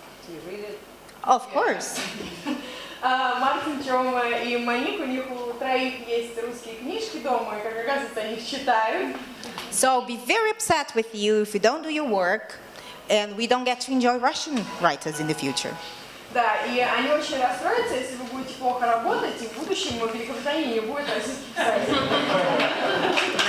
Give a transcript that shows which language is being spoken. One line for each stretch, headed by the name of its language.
English: Do you read it? Of course.
Russian: Мартин, Чома и Моник, у них у троих есть русские книжки дома, и, как оказывается, они их читают.
English: So I'll be very upset with you if you don't do your work, and we don't get to enjoy Russian writers in the future.
Russian: Да, и они очень расстроятся, если вы будете плохо работать, и в будущем в Великобритании не будет российских писателей.